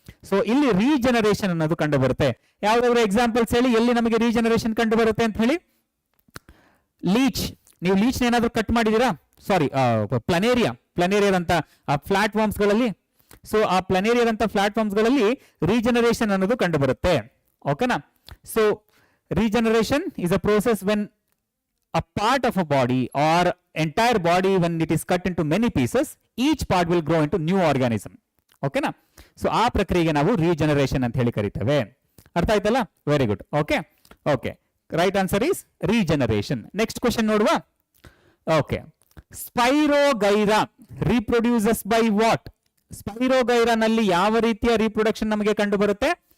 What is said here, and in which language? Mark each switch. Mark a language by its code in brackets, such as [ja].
[kn] So ಇಲ್ಲಿ regeneration ಅನ್ನೋದು ಕಂಡು ಬರುತ್ತೆ. ಯಾವ್ದಾದ್ರು ಎಕ್ಸಾಂಪಲ್ಸ್ ಹೇಳಿ, ಎಲ್ಲಿ ನಮಗೆ ರೀಜನರೇಷನ್ ಕಂಡು ಬರುತ್ತೆ ಅಂತ ಹೇಳಿ? ಲೀಚ್. ನೀವು ಲೀಚ್ ಏನಾದ್ರೂ ಕಟ್ ಮಾಡಿದೀರಾ? ಸಾರಿ, ಪ್ಲನೇರಿಯಾದಂತ ಫ್ಲಾಟ್ ವಾರ್ಮ್ಸ್ ಗಳಲ್ಲಿ. ಸೊ ಆ ಪ್ಲನೇರಿಯಾದಂತ ಫ್ಲಾಟ್ ವಾರ್ಮ್ಸ್ ಗಳಲ್ಲಿ ರೀಜನರೇಷನ್ ಅನ್ನೋದು ಕಂಡು ಬರುತ್ತೆ. ಓಕೆನಾ? So [en] Regeneration is a process when a part of a body or entire body, when it is cut into many pieces, each part will grow into new organism. [kn] ಓಕೆನಾ? So ಆ ಪ್ರಕ್ರಿಯೆಗೆ ನಾವು regeneration ಅಂತ ಹೇಳಿ ಕರೀತೇವೆ. ಅರ್ಥ ಆಯ್ತಲ್ಲ? Very good. Okay, okay, [en] Right answer is regeneration. [kn] Next question ನೋಡುವ. [en] Okay, spirogyra reproduces by what? [kn] Spirogyra ನಲ್ಲಿ ಯಾವ ರೀತಿಯ ರೀಪ್ರೊಡಕ್ಷನ್ ನಮಗೆ ಕಂಡು ಬರುತ್ತೆ?